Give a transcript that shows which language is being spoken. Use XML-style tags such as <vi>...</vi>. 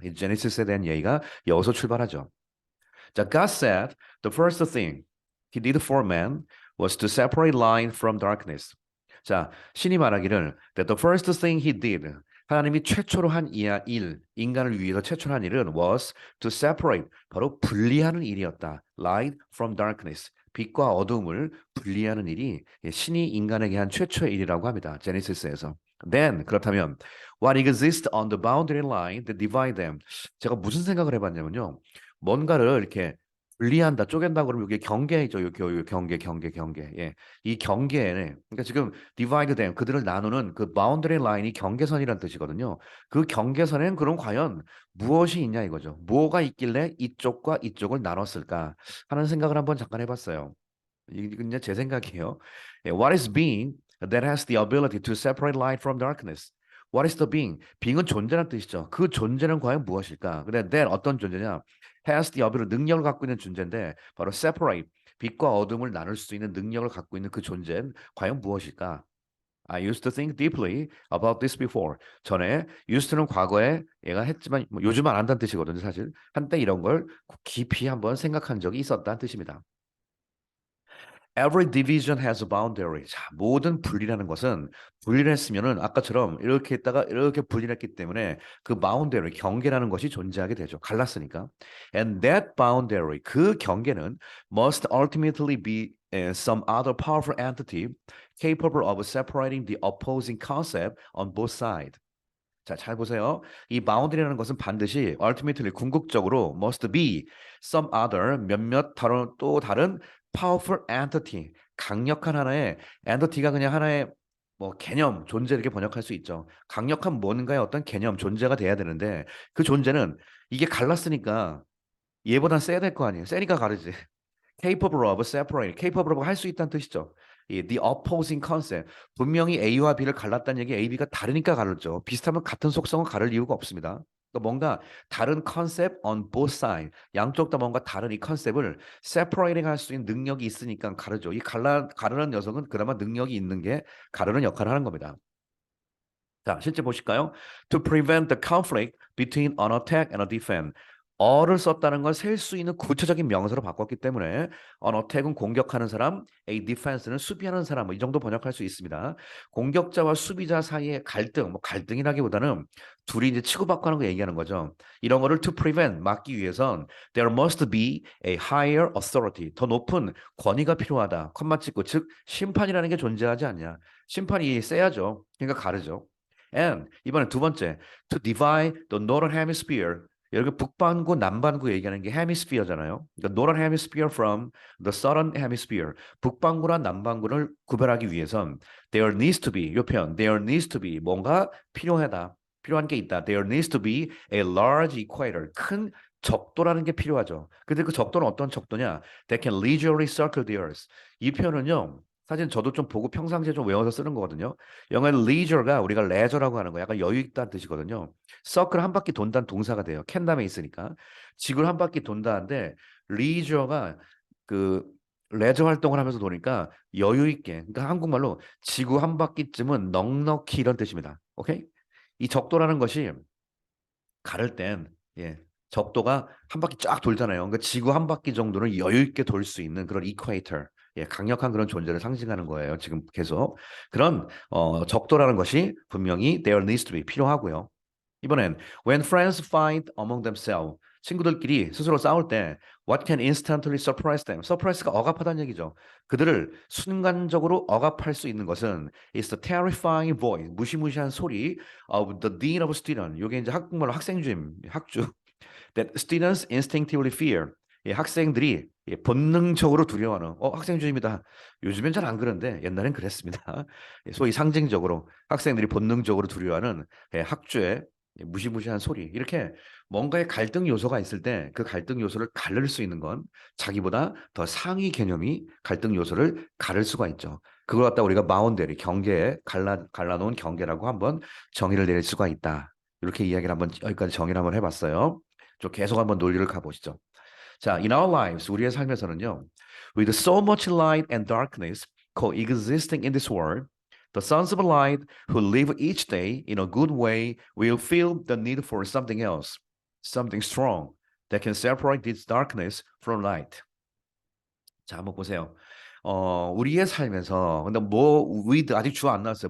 <ko>이 제네시스에 대한 이야기가 여기서 출발하죠.</ko> <en>자, God said the first thing he did for man was to separate light from darkness.</en> <ko>자, 신이 말하기를</ko> <en>that the first thing he did</en> <ko>하나님이 최초로 한 인간을 위해서 최초로 한 일은</ko> <en>was to separate,</en> <ko>바로 분리하는 일이었다.</ko> <en>light from darkness,</en> <ko>빛과 어둠을 분리하는 일이 신이 인간에게 한 최초의 일이라고 합니다. 제네시스에서.</ko> <en>Then,</en> <ko>그렇다면,</ko> <en>what exists on the boundary line that divide them?</en> <ko>제가 무슨 생각을 해봤냐면요. 뭔가를 이렇게 분리한다, 쪼갠다 그러면 이게 경계죠. 요 경계. 예. 이 경계에, 그러니까 지금</ko> <en>divide them,</en> <ko>그들을 나누는 그 boundary line이 경계선이라는 뜻이거든요. 그 경계선엔 그럼 과연 무엇이 있냐 이거죠. 뭐가 있길래 이쪽과 이쪽을 나눴을까 하는 생각을 한번 잠깐 해봤어요. 이건 이제 제 생각이에요.</ko> <en>예, What is being that has the ability to separate light from darkness? What is the being?</en> <ko>being은 존재라는 뜻이죠. 그 존재는 과연 무엇일까? 근데 that 어떤 존재냐?</ko> <en>has the ability,</en> <ko>능력을 갖고 있는 존재인데 바로 separate, 빛과 어둠을 나눌 수 있는 능력을 갖고 있는 그 존재는 과연 무엇일까?</ko> <en>I used to think deeply about this before.</en> <ko>전에 used는 과거에 얘가 했지만 뭐 요즘은 안 한다는 뜻이거든요, 사실. 한때 이런 걸 깊이 한번 생각한 적이 있었다는 뜻입니다.</ko> <en>Every division has a boundary.</en> <ko>자, 모든 분리라는 것은 분리를 했으면은 아까처럼 이렇게 했다가 이렇게 분리를 했기 때문에 그 boundary, 경계라는 것이 존재하게 되죠. 갈랐으니까.</ko> <en>And that boundary,</en> <ko>그 경계는</ko> <en>must ultimately be some other powerful entity capable of separating the opposing concept on both sides.</en> <ko>자, 잘 보세요. 이 bound라는 것은 반드시 ultimately 궁극적으로</ko> <en>must be some other</en> <ko>몇몇 다른 또 다른</ko> <en>powerful entity</en> <ko>강력한 하나의 entity가 그냥 하나의 뭐 개념, 존재 이렇게 번역할 수 있죠. 강력한 뭔가의 어떤 개념, 존재가 돼야 되는데 그 존재는 이게 갈랐으니까 얘보단 세야 될 거 아니에요. 세니까 가르지.</ko> <en>capable of separate,</en> <ko>capable of 할 수 있다는 뜻이죠. 이</ko> <en>the opposing concept.</en> <ko>분명히 A와 B를 갈랐다는 얘기 A, B가 다르니까 갈랐죠. 비슷하면 같은 속성은 가를 이유가 없습니다. 그러니까 뭔가 다른 컨셉</ko> <en>on both sides.</en> <ko>양쪽 다 뭔가 다른 이 컨셉을 separating 할 수 있는 능력이 있으니까 가르죠. 이 가르는 녀석은 그나마 능력이 있는 게 가르는 역할을 하는 겁니다. 자, 실제 보실까요?</ko> <en>To prevent the conflict between an attack and a defense.</en> <ko>어를 썼다는 걸 셀 수 있는 구체적인 명사로 바꿨기 때문에 an attack은 공격하는 사람, a defense는 수비하는 사람, 뭐이 정도 번역할 수 있습니다. 공격자와 수비자 사이의 갈등, 뭐 갈등이라기보다는 둘이 이제 치고받고 하는 거 얘기하는 거죠. 이런 거를</ko> <en>to prevent,</en> <ko>막기 위해선</ko> <en>there must be a higher authority,</en> <ko>더 높은 권위가 필요하다. 컴마 찍고, 즉 심판이라는 게 존재하지 않냐. 심판이 세야죠. 그러니까 가르죠.</ko> <en>And</en> <ko>이번에 두 번째,</ko> <en>to divide the northern hemisphere.</en> <ko>여기 북반구, 남반구 얘기하는 게 hemisphere잖아요.</ko> <en>그러니까 northern hemisphere from the southern hemisphere.</en> <ko>북반구랑 남반구를 구별하기 위해선</ko> <en>there needs to be,</en> <ko>이 표현, there needs to be 뭔가 필요하다. 필요한 게 있다.</ko> <en>There needs to be a large equator.</en> <ko>큰 적도라는 게 필요하죠. 근데 그 적도는 어떤 적도냐?</ko> <en>That can leisurely circle the earth. 이 표현은요.</en> <ko>사실 저도 좀 보고 평상시에 좀 외워서 쓰는 거거든요. 영어의 leisure가 우리가 leisure라고 하는 거 약간 여유 있다는 뜻이거든요. circle 한 바퀴 돈다는 동사가 돼요. 캔 다음에 있으니까. 지구를 한 바퀴 돈다는데 leisure가 그 레저 활동을 하면서 도니까 여유 있게. 그러니까 한국말로 지구 한 바퀴쯤은 넉넉히 이런 뜻입니다. 오케이? 이 적도라는 것이 가를 땐 예, 적도가 한 바퀴 쫙 돌잖아요. 그러니까 지구 한 바퀴 정도는 여유 있게 돌 수 있는 그런 이퀘이터, 예, 강력한 그런 존재를 상징하는 거예요. 지금 계속 그런 적도라는 것이 분명히</ko> <en>there needs to be</en> <ko>필요하고요.</ko> <en>이번엔 when friends fight among themselves</en> <ko>친구들끼리 스스로 싸울 때</ko> <en>what can instantly surprise them?</en> <ko>surprise가 억압하다는 얘기죠. 그들을 순간적으로 억압할 수 있는 것은</ko> <en>is the terrifying voice</en> <ko>무시무시한 소리</ko> <en>of the dean of student.</en> <ko>이게 이제 한국말로 학생주임, 학주.</ko> <en>That students instinctively fear.</en> <ko>예, 학생들이 예, 본능적으로 두려워하는 학생 주임이다. 요즘엔 잘 안 그런데 옛날엔 그랬습니다. 예, 소위 상징적으로 학생들이 본능적으로 두려워하는 예, 학주의 예, 무시무시한 소리. 이렇게 뭔가의 갈등 요소가 있을 때 그 갈등 요소를 가를 수 있는 건 자기보다 더 상위 개념이 갈등 요소를 가를 수가 있죠. 그걸 갖다 우리가 바운더리 경계에 갈라놓은 경계라고 한번 정의를 내릴 수가 있다. 이렇게 이야기를 한번 여기까지 정의를 한번 해봤어요. 좀 계속 한번 논리를 가보시죠.</ko> <en>자, in our lives,</en> <ko>우리의 삶에서는요,</ko> <en>with so much light and darkness coexisting in this world, the sons of light who live each day in a good way will feel the need for something else, something strong that can separate this darkness from light.</en> <ko>자, 한번 보세요. 우리의 삶에서 근데 with 아직 주어 안 나왔어요.</ko>